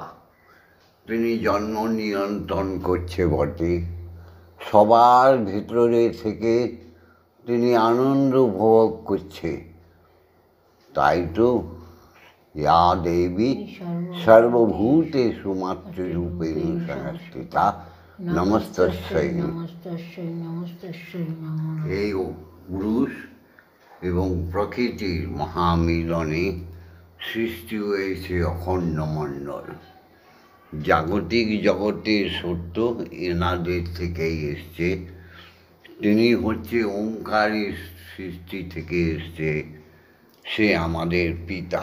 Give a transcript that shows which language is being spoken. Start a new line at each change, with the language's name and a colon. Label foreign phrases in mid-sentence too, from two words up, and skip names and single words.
Bangla: তিনি জন্ম নিয়ন্ত্রণ করছে বটে, সবার ভিতরে থেকে তিনি আনন্দ উপভোগ করছে। তাই তো
Sanskrit: ইয়া দেবী সর্বভূতেষু মাতৃরূপেণ সংস্থিতা নমস্তস্যৈ। নমস্তস্যৈ নমস্তস্যৈ নমঃ।
Bangla: এই পুরুষ এবং প্রকৃতির মহামিলনে সৃষ্টি হয়েছে অখণ্ড মণ্ডল। জাগতিক জগতের সত্য এনাদের থেকেই এসছে। তিনি হচ্ছে ওঙ্কারের সৃষ্টি থেকে এসছে, সে আমাদের পিতা।